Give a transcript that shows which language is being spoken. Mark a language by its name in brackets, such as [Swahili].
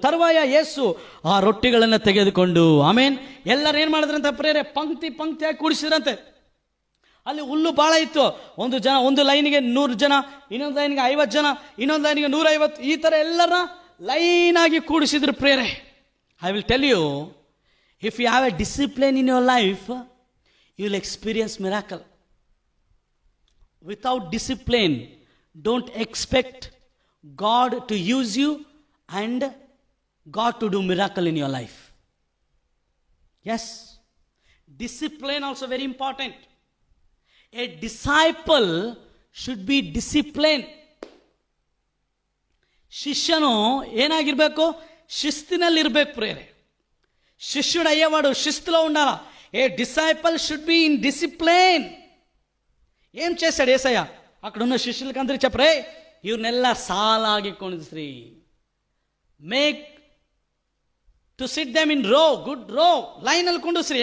[Kannada] ತರುವಾಯ ಯೇಸು ಆ ರೊಟ್ಟಿಗಳನ್ನು ತೆಗೆದುಕೊಂಡು, ಆಮೇನ್, ಎಲ್ಲರೂ ಏನು ಮಾಡಿದ್ರಂತೆ ಪ್ರೇರೆ, ಪಂಕ್ತಿಯಾಗಿ ಕೂಡಿಸಿದ್ರಂತೆ. ಅಲ್ಲಿ ಹುಲ್ಲು ಬಹಳ ಇತ್ತು. ಒಂದು ಲೈನಿಗೆ 100 ಜನ, ಇನ್ನೊಂದು ಲೈನಿಗೆ 50 ಜನ, ಇನ್ನೊಂದು ಲೈನಿಗೆ 150, ಈ ಥರ ಎಲ್ಲರ ಲೈನ್ ಆಗಿ ಕೂಡಿಸಿದ್ರು ಪ್ರೇರೆ. [English] I will tell you, if you have a discipline in your life, you will experience miracle. Without discipline, don't expect God to use you and God to do miracle in your life. Yes, discipline also very important. A disciple should be disciplined. [Kannada] ಶಿಷ್ಯನು ಏನಾಗಿರ್ಬೇಕು, ಶಿಸ್ತಿನಲ್ಲಿರ್ಬೇಕು ಪ್ರೇರೆ. [Telugu] శిష్యుడు అయ్యేవాడు శిస్తులో ఉండాలా. [English] A disciple should be in discipline. [Telugu] ఏం చేశాడు యేసయ్య? అక్కడ ఉన్న శిష్యులకి అందరికి చెప్పరే, [Kannada] ఇವ್ರನ್ನೆಲ್ಲ ಸಾಲಾಗಿ ಕುಣಿಸ್ರಿ, [English] make to sit them in row, good row, [Kannada] ಲೈನಲ್ಲಿ ಕುಂಡಿಸ್ರಿ.